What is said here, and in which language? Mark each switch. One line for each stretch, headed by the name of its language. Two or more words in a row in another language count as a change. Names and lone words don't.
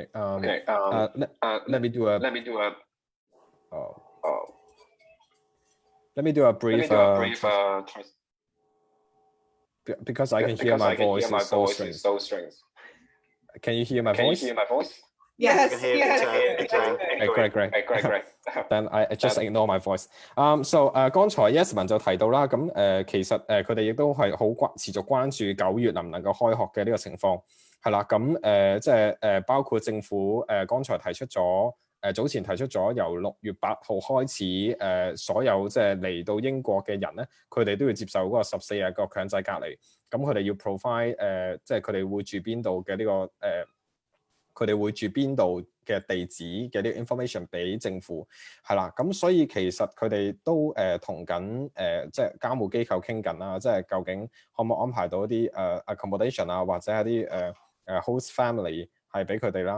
English: Let me do a brief because I can hear my voice is so strange. Can you hear my voice? Yes. Great. Then I just ignore my voice.
Cantonese: So 剛才 Yasemin 就提到啦，咁其實佢哋亦都係好持續關注9月能唔能夠開學嘅呢個情況，係啦，咁即係包括政府剛才提出咗早前提出咗由6月8號開始所有即係嚟到英國嘅人咧，佢哋都要接受嗰個14日個強制隔離，咁佢哋要 provide 即係佢哋會住邊度嘅呢個佢哋會住邊度嘅地址嘅呢個 information 俾政府，係啦，咁所以其實佢哋都同緊即係監護機構傾緊啦，即係究竟可唔可以安排到一啲accommodation啊，或者係啲
English: host family
Cantonese: 係俾佢哋啦。